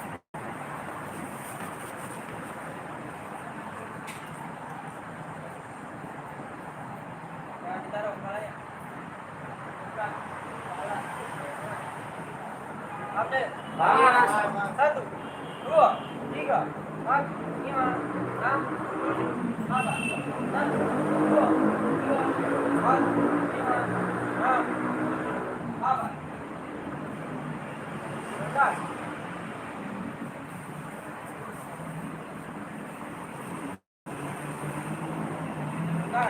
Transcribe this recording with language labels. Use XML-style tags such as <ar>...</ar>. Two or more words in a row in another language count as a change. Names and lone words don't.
<id>Jangan ditaruh kepalanya. Bukan. Kepala. Update. Satu, dua, tiga, empat, lima, enam, tujuh, delapan. Satu, dua, tiga, empat, lima, enam, tujuh, delapan. Belas. Belas.</id>